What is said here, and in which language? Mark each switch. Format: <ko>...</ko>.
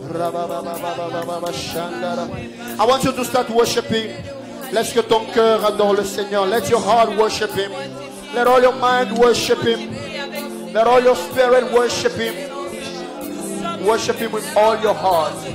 <en>I want you to start worshiping.</en> <fr>Laisse que ton cœur adore le Seigneur.</fr> <en>Let your heart worship Him. Let all your mind worship Him. Let all your spirit worship Him. Worship Him with all your heart.</en>